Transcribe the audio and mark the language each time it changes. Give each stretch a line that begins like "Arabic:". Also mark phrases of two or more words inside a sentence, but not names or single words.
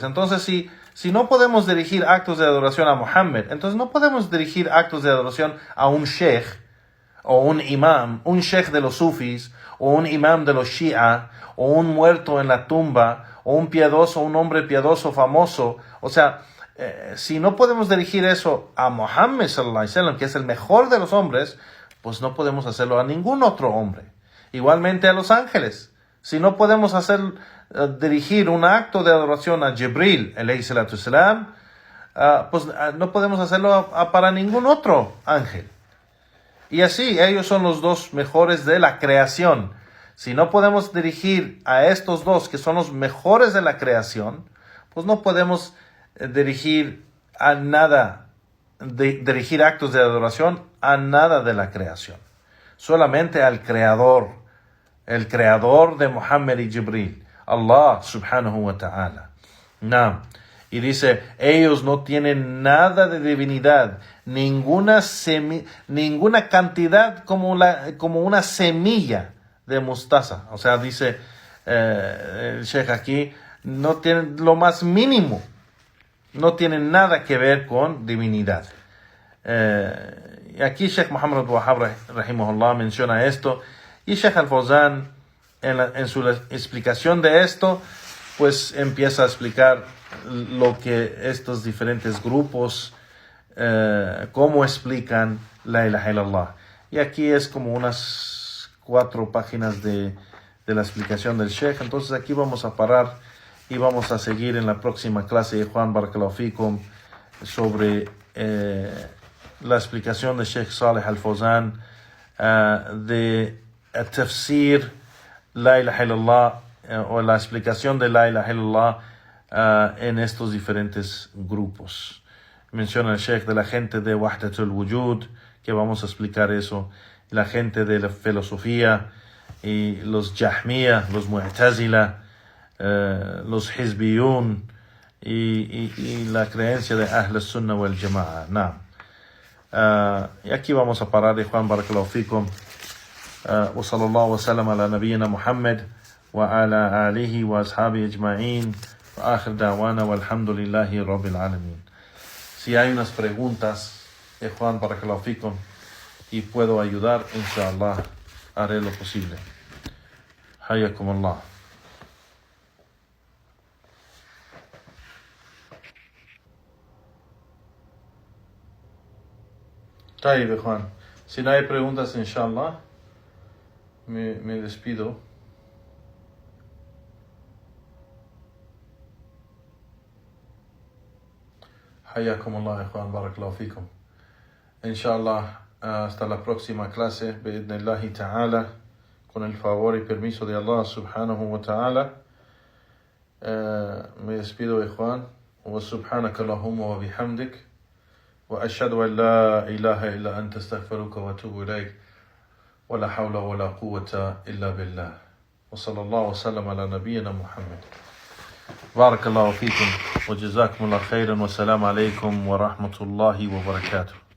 Spanish: Entonces, si no podemos dirigir actos de adoración a Muhammad, entonces no podemos dirigir actos de adoración a un sheikh o un imam, un sheikh de los sufis, o un imam de los shia, o un muerto en la tumba, o un piadoso, un hombre piadoso famoso. O sea, si no podemos dirigir eso a Muhammad
Arabic: صلى الله عليه وسلم,
Spanish: que es el mejor de los hombres, pues no podemos hacerlo a ningún otro hombre. Igualmente a los ángeles. Si no podemos dirigir un acto de adoración a Jibril,
Arabic: عليه الصلاة والسلام,
Spanish: pues no podemos hacerlo para ningún otro ángel. Y así, ellos son los dos mejores de la creación. Si no podemos dirigir a estos dos, que son los mejores de la creación, pues no podemos dirigir a nada, dirigir actos de adoración a nada de la creación. Solamente al Creador, el Creador de Muhammad y Jibril, Allah
Arabic: سبحانه وتعالى.
Spanish: Y dice, ellos no tienen nada de divinidad, ninguna cantidad como una semilla de mostaza. O sea, dice el Sheikh aquí, no tienen lo más mínimo, no tienen nada que ver con divinidad. Y aquí Sheikh Muhammad Wahhab rahimahullah menciona esto, y Sheikh Al-Fawzan en su explicación de esto, pues empieza a explicar lo que estos diferentes grupos, cómo explican
Arabic: لا إله إلا الله.
Spanish: Y aquí es como unas 4 páginas de la explicación del Sheikh. Entonces aquí vamos a parar y vamos a seguir en la próxima clase de Juan
Arabic: بارك الله فيكم
Spanish: sobre la explicación de Sheikh Saleh Al-Fawzan de
Arabic: تفسير لا إله إلا الله,
Spanish: o la explicación de
Arabic: لا إله إلا الله
Spanish: en estos diferentes grupos. Menciona el Sheikh de la gente de
Arabic: وحدة الوجود,
Spanish: que vamos a explicar eso, la gente de la filosofía, y los Jahmiya, los Mu'tazila, los Hizbiyun, y la creencia de
Arabic: أهل السنة والجماعة.
Spanish: Y aquí vamos a parar. Juan
Arabic: بارك الله فيكم. وصلى الله وسلم على نبينا محمد وعلى آله وأصحابه أجمعين وآخر دعوانا والحمد لله رب العالمين.
Spanish: Si hay unas preguntas, Juan
Arabic: بارك الله فيكم,
Spanish: y puedo ayudar, inshallah, haré lo posible.
Arabic: حياكم الله. طيب,
Spanish: Juan. Si no hay preguntas, inshallah, me despido.
Arabic: حياكم الله، Juan بارك الله فيكم.
Spanish: Inshallah, hasta la próxima clase,
Arabic: بإذن الله تعالى,
Spanish: con el favor y permiso de Allah
Arabic: سبحانه وتعالى.
Spanish: Me despido de Juan.
Arabic: وسبحانك اللهم وبحمدك. وأشهد أن لا إله إلا أنت أستغفرك وأتوب إليك. ولا حول ولا قوة إلا بالله وصلى الله وسلم على نبينا محمد بارك الله فيكم وجزاكم الله خيرا والسلام عليكم ورحمة الله وبركاته.